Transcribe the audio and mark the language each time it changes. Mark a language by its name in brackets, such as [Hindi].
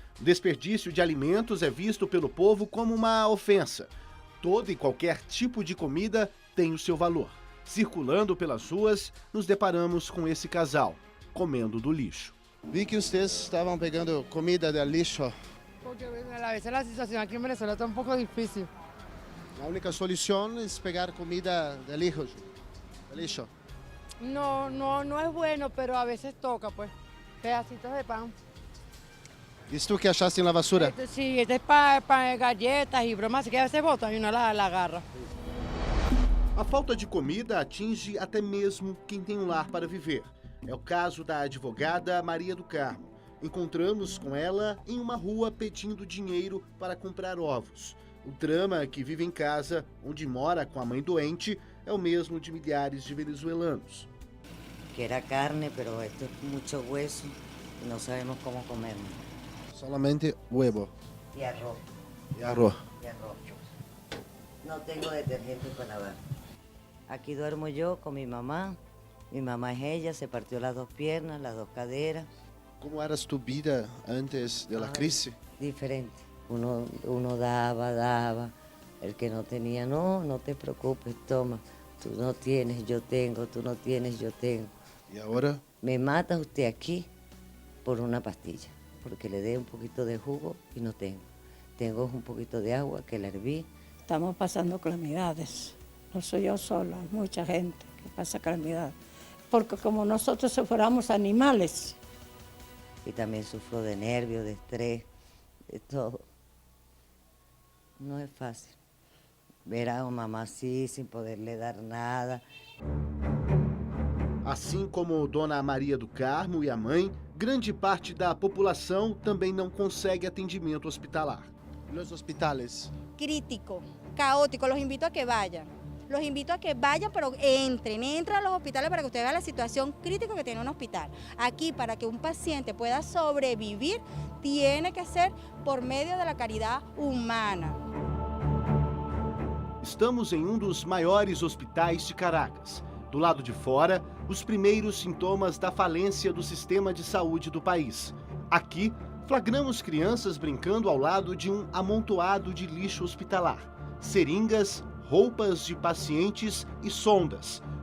[Portuguese] O desperdício de alimentos é visto pelo povo como uma ofensa. Todo e qualquer tipo de comida tem o seu valor. Circulando pelas ruas, nos deparamos com esse casal, comendo do lixo. Vi que vocês estavam pegando comida do lixo. [Spanish] Porque a veces la situación aquí en Venezuela está un poco difícil. La única solución es pegar comida de lixo. No es bueno, pero a veces toca, pues. Pedacitos de pan. ¿Y tú qué achaste en la basura? Sí, este es para galletas y bromas, así que a veces botan y uno la agarra. [Portuguese] A falta de comida atinge até mesmo quem tem um lar para viver. É o caso da advogada Maria do Carmo. Encontramos com ela em uma rua pedindo dinheiro para comprar ovos. O drama que vive em casa, onde mora com a mãe doente, é o mesmo de milhares de venezuelanos. [Spanish] Que era carne, pero esto es mucho hueso y no sabemos cómo comerlo. Solamente huevo Y arroz. y arroz. Y arroz. No tengo detergente para lavar. Aquí duermo yo con mi mamá. Mi mamá es ella, se partió las 2 piernas, las 2 caderas. ¿Cómo era tu vida antes de la crisis? Diferente. Uno daba. El que no tenía, no te preocupes, toma. Tú no tienes, yo tengo. Tú no tienes, yo tengo. ¿Y ahora? Me mata usted aquí por una pastilla, porque le dé un poquito de jugo y no tengo. Tengo un poquito de agua que la herví. Estamos pasando calamidades. No soy yo sola, hay mucha gente que pasa calamidades. Porque como nosotros si fuéramos animales. Y también sufro de nervios, de estrés, de todo. No es fácil. Ver a una mamá así, sin poderle dar nada. [Portuguese] Assim como Dona Maria do Carmo e a mãe, grande parte da população também não consegue atendimento hospitalar. [Spanish] Los hospitales. Crítico, caótico, los invito a que vayan. Los invito a que vayan, pero entren a los hospitales para que usted vea la situación crítica que tiene un hospital. Aquí, para que un paciente pueda sobrevivir, tiene que ser por medio de la caridad humana. [Portuguese] Estamos em um dos maiores hospitais de Caracas. Do lado de fora, os primeiros sintomas da falência do sistema de saúde do país. Aqui, flagramos crianças brincando ao lado de um amontoado de lixo hospitalar. Seringas, roupas de pacientes e sondas.